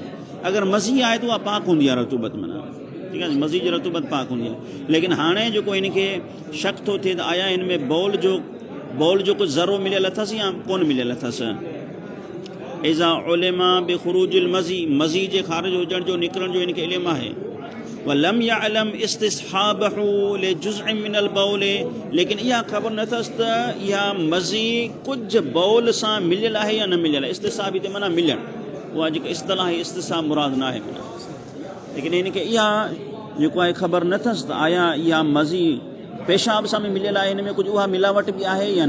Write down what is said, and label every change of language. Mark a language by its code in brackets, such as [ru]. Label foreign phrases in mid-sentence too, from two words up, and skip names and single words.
[sd] अगरि मज़ी आहे त उहा पाक हूंदी आहे रतूबत, माना ठीकु आहे, मज़ी जी रतूबत पाक हूंदी आहे, लेकिन हाणे जेको हिनखे शक थो थिए त आया हिन में बौल जो कुझु ज़रो मिलियल अथसि या कोन मिलियल अथसि। [ar] إذا علم بخروج المذي, [sd] मज़ी जे ख़ारिज हुजण जो निकिरण जो हिनखे इल्मु आहे, [ar] ولم يعلم استصحابه لجزء من البول, [sd] लेकिन इहा ख़बर न अथसि त इहा मज़ी कुझु बौल सां मिलियल आहे या न मिलियल आहे। इस्तिसाब हिते माना मिलणु, उहा जेका इस्तिलाह इस्तिसाब मुराद न आहे, माना लेकिन हिनखे इहा जेको आहे ख़बर न अथसि त आया इहा मज़ी पेशाब सां बि मिलियल आहे, हिन में कुझु उहा मिलावट बि आहे या न।